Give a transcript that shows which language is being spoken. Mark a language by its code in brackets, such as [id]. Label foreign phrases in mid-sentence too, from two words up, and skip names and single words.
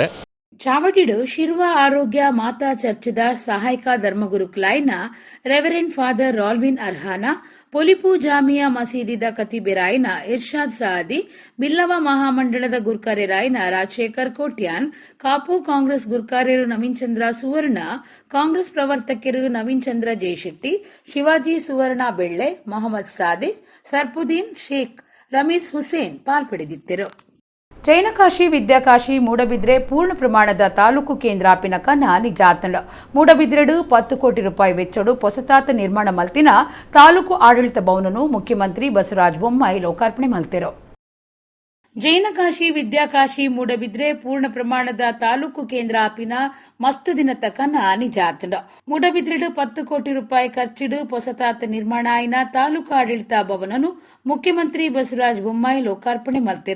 [tcy] ಚಾವಡಿಡು ಶಿರ್ವ ಆರೋಗ್ಯ ಮಾತಾ ಚರ್ಚದ ಸಹಾಯಕ ಧರ್ಮಗುರುಕುಲಾಯ್ನ ರೆವರೆಂಡ್ ಫಾದರ್ ರಾಲ್ವಿನ್ ಅರ್ಹಾನ, ಪೊಲಿಪು ಜಾಮಿಯಾ ಮಸೀದಿದ ಕತಿಬೆರಾಯ್ನ ಇರ್ಷಾದ್ ಸಾದಿ, ಬಿಲ್ಲವ ಮಹಾಮಂಡಳದ ಗುರ್ಕಾರ್ಯರಾಯ್ನ ರಾಜಶೇಖರ್ ಕೋಟ್ಯಾನ್, ಕಾಪು ಕಾಂಗ್ರೆಸ್ ಗುರ್ಕಾರ್ಯರು ನವೀನ್ ಚಂದ್ರ ಸುವರ್ಣ, ಕಾಂಗ್ರೆಸ್ ಪ್ರವರ್ತಕರು ನವೀನ್ ಚಂದ್ರ ಜಯಶೆಟ್ಟಿ, ಶಿವಾಜಿ ಸುವರ್ಣ ಬೆಳ್ಳೆ, ಮೊಹಮ್ಮದ್ ಸಾದಿಕ್, ಸರ್ಪುದ್ದೀನ್ ಶೇಖ್, ರಮೀಸ್ ಹುಸೇನ್ ಪಾಲ್ಪಡೆದಿದ್ದರು. ಜೈನಕಾಶಿ ವಿದ್ಯಾಕಾಶಿ ಮೂಡಬಿದ್ರೆ ಪೂರ್ಣ ಪ್ರಮಾಣದ ತಾಲೂಕು ಕೇಂದ್ರ ಪಿನಕನ ನಿಜಾತಂಡ ಮೂಡಬಿದ್ರೆಡು 10 ಕೋಟಿ ರೂಪಾಯಿ ವೆಚ್ಚಡು ಹೊಸತಾತ ನಿರ್ಮಾಣ ಮಲ್ತಿನ ತಾಲೂಕು ಆಡಳಿತ ಭವನನು ಮುಖ್ಯಮಂತ್ರಿ ಬಸವರಾಜ ಬೊಮ್ಮಾಯಿ ಲೋಕಾರ್ಪಣೆ ಮಲ್ತಿರು. ಜೈನಕಾಶಿ ವಿದ್ಯಾಕಾಶಿ ಮೂಡಬಿದ್ರೆ ಪೂರ್ಣ ಪ್ರಮಾಣದ ತಾಲೂಕು ಕೇಂದ್ರ ಆಪಿನ ಮಸ್ತ್ ದಿನ ತಕನ ನಿಜಾತಂಡ ಮೂಡಬಿದ್ರೆಡು 10 ಕೋಟಿ ರೂಪಾಯಿ ಖರ್ಚಿಡು ಹೊಸತಾತ ನಿರ್ಮಾಣ ಆಯ್ನ ತಾಲೂಕು ಆಡಳಿತ ಭವನನು ಮುಖ್ಯಮಂತ್ರಿ ಬಸವರಾಜ ಬೊಮ್ಮಾಯಿ ಲೋಕಾರ್ಪಣೆ ಮಲ್ತಿರು.